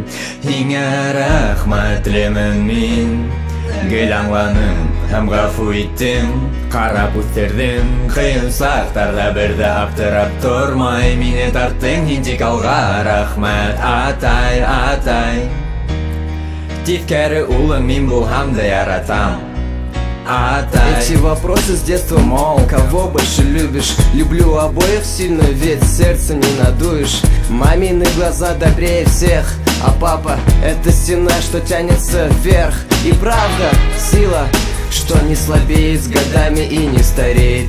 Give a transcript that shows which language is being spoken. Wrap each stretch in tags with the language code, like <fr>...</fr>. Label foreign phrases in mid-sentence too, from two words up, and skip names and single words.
<ba>Һиңә рәхмәт теләмен мин, гел аңланым һәм ғәфү иттең. Ҡарап үҫтерҙең ҡыйын саҡтарҙа, бер ҙә аптырап тормай мине тарттың һин тик алға. Рәхмәт атай, атай. Тиҫкәре улың мин булһам да яратам.</ba> <ru>Эти вопросы с детства, мол, кого больше любишь? Люблю обоих сильно, ведь сердце не надуешь. Мамины глаза добрее всех, а папа — это стена, что тянется вверх. И правда, сила, что не слабеет с годами и не стареет.</ru>